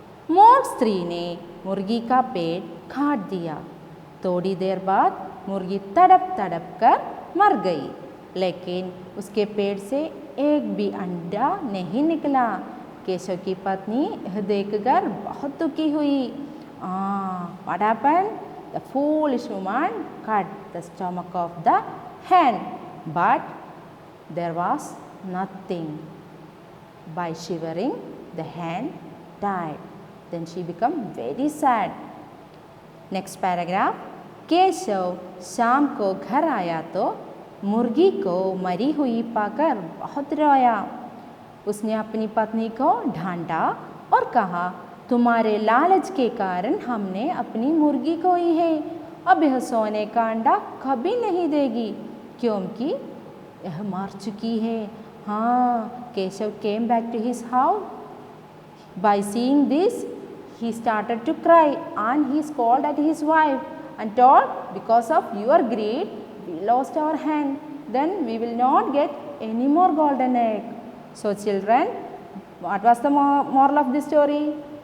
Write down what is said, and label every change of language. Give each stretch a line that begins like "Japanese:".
Hindi: मूर्ख स्त्री ने मुर्गी का पेट काट दिया। थोड़ी देर बाद मुर्गी तड़प तड़प कर मर गई, लेकिन उसके पेट से एक भी अंडा नहीं निकला। केशव की पत्नी यह देखकर बहुत दुखी हुई.
English: What happened? The foolish woman cut the stomach of the hen, but there was nothing. By shivering, the hen died. Then she became very sad. Next paragraph.
Hindi: Keshav शाम को घर आया तो मुर्गी को मरी हुई पाकर बहुत रोया. उसने अपनी पत्नी को ढांढा और कहा, तुम्हारे लालच के कारण हमने अपनी मुर्गी खोई है. अब यह सोने का अंडा कभी नहीं देगी क्योंकि यह मर चुकी है.
English: हाँ, Keshav came back to his house. By seeing this, he started to cry and he scolded at his wife and told, because of your greed, we lost our hen. Then we will not get any more golden egg. So children, what was the moral of this story?